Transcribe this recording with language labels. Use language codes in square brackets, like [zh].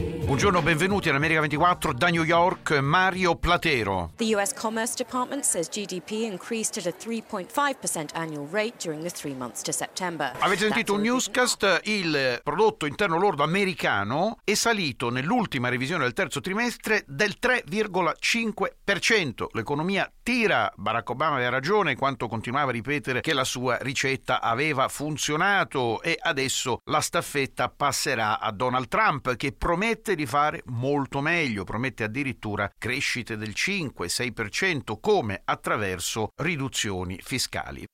[it] Buongiorno, benvenuti all'America 24 da New York, Mario Platero. [en] The US Commerce Department says GDP increased at a 3.5% annual rate during the three months to September. [it] Avete sentito un newscast? Il prodotto interno lordo americano è salito nell'ultima revisione del terzo trimestre del 3,5%. L'economia tira. Barack Obama aveva ragione quando continuava a ripetere che la sua ricetta aveva funzionato, e adesso la staffetta passerà a Donald Trump, che promette di fare molto meglio, promette addirittura crescite del 5-6%, come attraverso riduzioni fiscali.